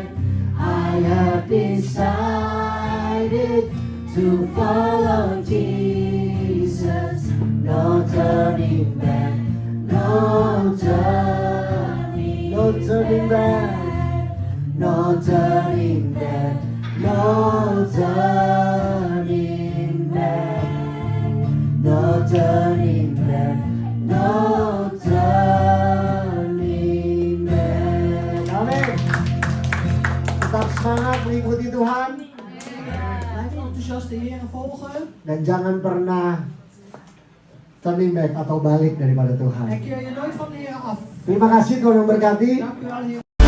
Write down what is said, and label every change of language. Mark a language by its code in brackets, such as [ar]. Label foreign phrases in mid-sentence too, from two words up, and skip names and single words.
[en] I have decided to follow Jesus, no turning back, no turning, no turning back, no turning back, no turning back, no turning back, no turning back. [id] Amin. Tetap semangat mengikuti Tuhan [nl] Blijf enthousiast de Heer volgen. [id] dan jangan pernah [en] turning back [id] atau balik daripada [nl] En [id] Tuhan. [nl] keer je nooit van de Heer af. [id] Terima kasih Tuhan memberkati. [nl] Dank u wel, Heer.